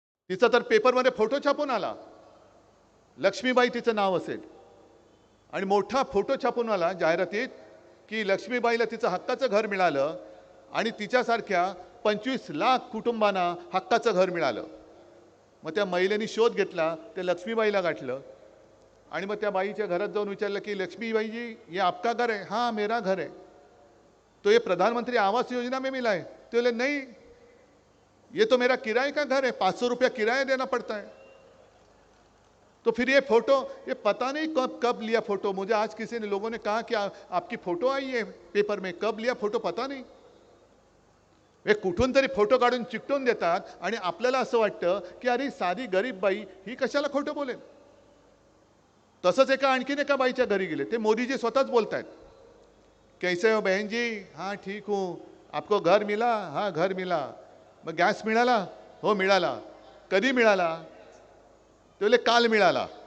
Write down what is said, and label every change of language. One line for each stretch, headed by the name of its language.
Marathi: तिचा तर पेपरमध्ये फोटो छापून आला, लक्ष्मीबाई तिचं नाव असेल, आणि मोठा फोटो छापून आला जाहिरातीत की लक्ष्मीबाईला तिचं हक्काचं घर मिळालं आणि तिच्यासारख्या 25 लाख कुटुंबांना हक्काचं घर मिळालं. मग त्या महिलेने शोध घेतला, त्या लक्ष्मीबाईला गाठलं आणि मग त्या बाईच्या घरात जाऊन विचारलं की
Hindi: लक्ष्मीबाई जी ये आपका घर है? हाँ मेरा घर है. तो ये प्रधानमंत्री आवास योजना में मिला है? तो बोले नहीं, ये तो मेरा किराए का घर है, 500 रुपया किराया देना पड़ता है. तो फिर ये फोटो, ये पता नहीं कब लिया फोटो. मुझे आज किसी ने लोगों ने कहा कि आपकी फोटो आई है पेपर में, कब लिया फोटो पता नहीं.
Marathi: हे कुठून तरी फोटो काढून चिकटवून देतात आणि आपल्याला असं वाटतं की अरे साधी गरीब बाई ही कशाला खोटं बोलेल. तसंच आणखीन एका बाईच्या घरी गेले, ते मोदीजी स्वतःच बोलतायत,
Hindi: कैसे हो बहन जी? हाँ ठीक हूँ. आपको घर मिला? हाँ घर मिला.
Marathi: मग गॅस मिळाला? हो मिळाला. कधी मिळाला? ते बोले काल मिळाला.